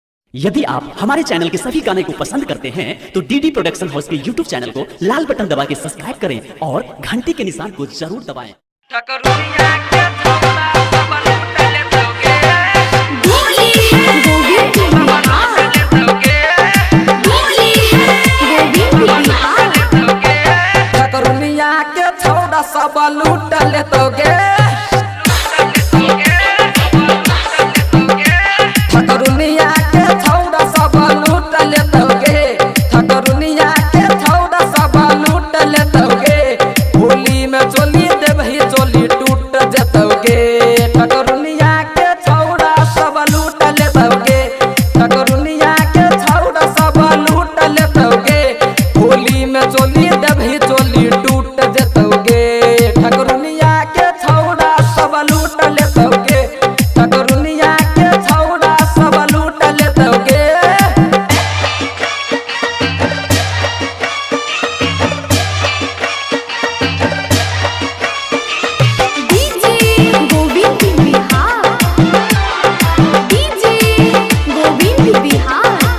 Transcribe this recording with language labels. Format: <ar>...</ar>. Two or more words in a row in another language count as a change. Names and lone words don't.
<hi>यदि आप हमारे चैनल के सभी गाने को पसंद करते हैं तो डीडी प्रोडक्शन हाउस के यूट्यूब चैनल को लाल बटन दबा के सब्सक्राइब करें और घंटी के निशान को जरूर दबाएं।</hi> <anp>सब लूट लेतोगे ठकरुनिया के छौड़ा सब लूट लेतोगे ठकरुनिया के छौड़ा सब लूट लेतोगे होली में चोली देबही चोली टूट जतोगे ठकरुनिया के छौड़ा सब लूट लेतोगे ठकरुनिया के छौड़ा सब लूट लेतोगे होली में चोली देबही चोली टूट जतोगे ठकरुनिया के छौड़ा सब लूट लेतोगे ठकरुनिया के छौड़ा सब लूट लेतोगे</anp> <hi>डीजे गोविंद बिहार डीजे गोविंद बिहार</hi>